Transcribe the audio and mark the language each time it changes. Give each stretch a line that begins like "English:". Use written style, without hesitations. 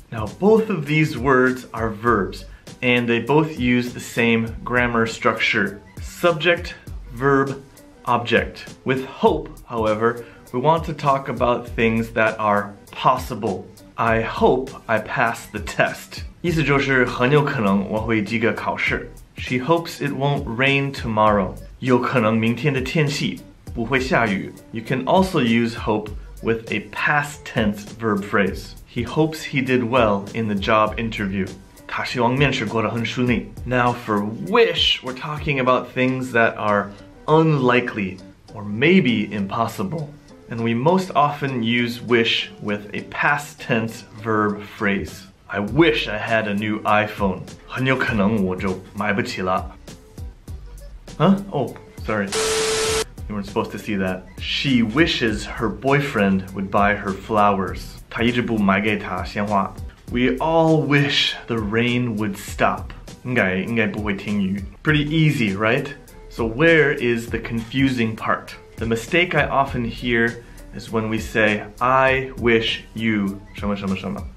English: Now both of these words are verbs, and they both use the same grammar structure. Subject, verb, object. With hope, however, we want to talk about things that are possible. I hope I pass the test.
Chinese: 意思就是很有可能我会及格考试。
English: She hopes it won't rain tomorrow.
Chinese: 有可能明天的天气不会下雨。
English: You can also use hope with a past tense verb phrase. He hopes he did well in the job interview.
Chinese: 他希望面试过得很顺利。
English: Now for wish, we're talking about things that are unlikely or maybe impossible. And we most often use wish with a past tense verb phrase. I wish I had a new iPhone.
Chinese: 很有可能我就买不起了。
English: Huh? Oh, sorry. You weren't supposed to see that. She wishes her boyfriend would buy her flowers.
Chinese: 他一直不买给她鲜花。
English: We all wish the rain would stop.
Chinese: 应该不会停雨。
English: Pretty easy, right? So where is the confusing part? The mistake I often hear is when we say, I wish you
Chinese: 什么什么什么。